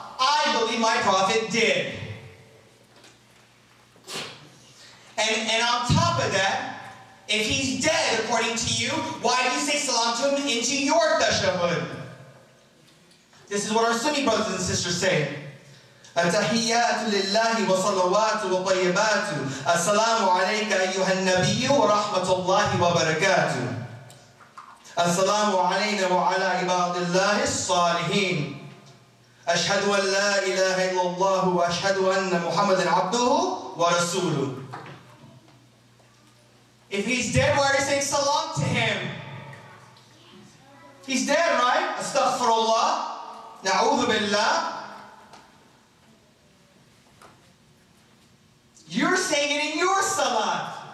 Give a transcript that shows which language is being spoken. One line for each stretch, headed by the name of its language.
English: I believe my prophet did. And on top of that, if he's dead according to you, why do you say salam to him into your tashahhud? This is what our Sunni brothers and sisters say.
Arabic: التحيات لله وصلوات وطيبات السلام عليك أيها النبي ورحمة الله وبركاته السلام علينا وعلى عباد الله الصالحين أشهد أن لا إله إلا الله وأشهد أن محمدا عبده ورسوله.
English: If he's dead, why are you saying salam to him? He's dead, right? Astaghfirullah. Na'udhu billah. You're saying it in your salat.